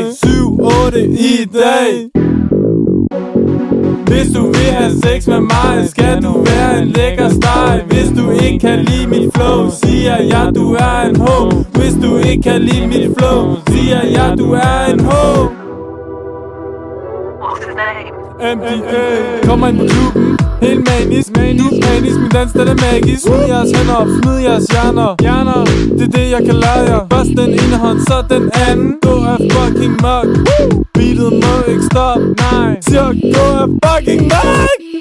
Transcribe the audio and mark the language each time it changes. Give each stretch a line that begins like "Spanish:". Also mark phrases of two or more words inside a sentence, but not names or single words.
Danish: 7, 8 i dag. Hvis du vil have sex med mig, skal du være en lækker steg. Hvis du ikke kan lide mit flow, siger jeg du er en ho. Hvis du ikke kan lide mit flow, siger jeg du er en ho.
English: What's his name? MDA.
Danish: Kommer ind på klubben, helt manisk. Du er panisk, min dans den er magisk. Smid jeres hænder op, smid jeres hjerner. Det er det jeg kan lære jer. Først den ene hånd, så den anden. Gå af fucking mok. Beatet må ikke stoppe, nej. Siger gå af fucking mok.